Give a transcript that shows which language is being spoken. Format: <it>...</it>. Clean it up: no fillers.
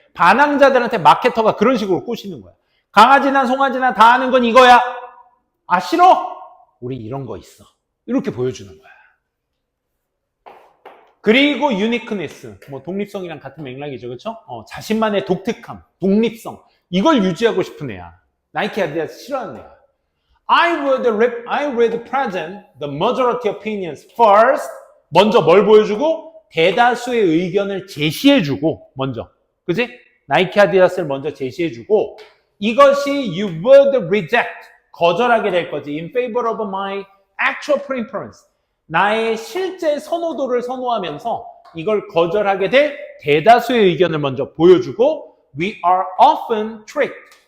<ko>반항자들한테 마케터가 그런 식으로 꼬시는 거야. 강아지나 송아지나 다 하는 건 이거야. 아, 싫어? 우리 이런 거 있어. 이렇게 보여주는 거야. 그리고 유니크니스, 뭐 독립성이랑 같은 맥락이죠, 그렇죠? 자신만의 독특함, 독립성, 이걸 유지하고 싶은 애야. 나이키 아디다스 싫어하는 애야.</ko> <en>I would present the majority opinions first.</en> <ko>먼저 뭘 보여주고? 대다수의 의견을 제시해주고, 먼저. 그지? 나이키 아디다스를 먼저 제시해주고, 이것이</ko> <en>you would reject,</en> <ko>거절하게 될 거지.</ko> <en>In favor of my actual preference.</en> <ko>나의 실제 선호도를 선호하면서 이걸 거절하게 될 대다수의 의견을 먼저 보여주고,</ko> <en>we are often tricked.</en>